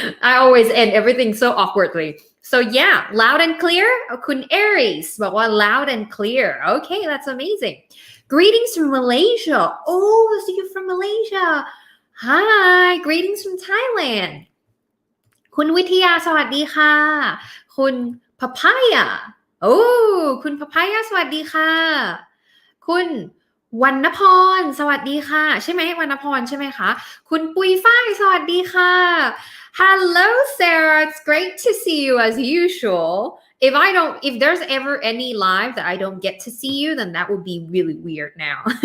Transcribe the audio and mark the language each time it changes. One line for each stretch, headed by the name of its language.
English: I always end everything so awkwardly. So yeah, loud and clear.
Thai: คุณ Aries บอกว่า
English: loud and clear. Okay, that's amazing. Greetings from Malaysia. Oh, see you from Malaysia. Hi. Greetings from Thailand.
Thai: คุณวิทยาสวัสดีค่ะคุณพพายาโอ้คุณพพายาสวัสดีค่ะคุณวรรณพรสวัสดีค่ะใช่ไหมวรรณพรใช่ไหมคะคุณปุยฝ้ายสวัสดีค่ะ
English: Hello Sarah, it's great to see you as usual. If there's ever any live that I don't get to see you, then that would be really weird now.